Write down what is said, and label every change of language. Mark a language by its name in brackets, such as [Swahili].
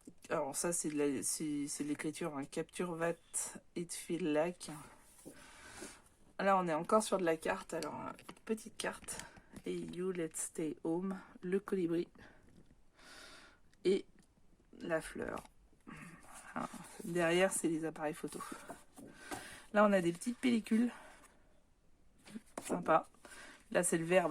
[French] Alors ça, c'est de l'écriture. Hein. [English] Capture what it feel like. [French] Là, on est encore sur de la carte. Alors, petite carte. Et [English] you, let's stay home. [French] Le colibri. Et la fleur. Voilà. Derrière, c'est les appareils photo. Là, on a des petites pellicules. Sympa. Là, c'est le vert.